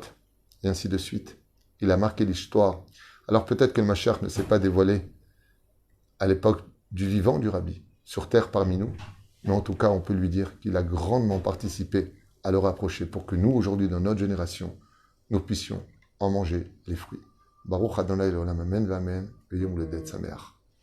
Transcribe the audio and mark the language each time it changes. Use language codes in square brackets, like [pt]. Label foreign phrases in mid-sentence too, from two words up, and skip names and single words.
[fr] Et ainsi de suite. Il a marqué l'histoire. Alors peut-être que le Mashiach ne s'est pas dévoilé à l'époque du vivant du Rabbi, sur terre parmi nous. Mais en tout cas, on peut lui dire qu'il a grandement participé à le rapprocher pour que nous, aujourd'hui, dans notre génération, nous puissions en manger les fruits. [he] ברוך אדוני לעולם אמן ואמן, ויום הולדת שמח.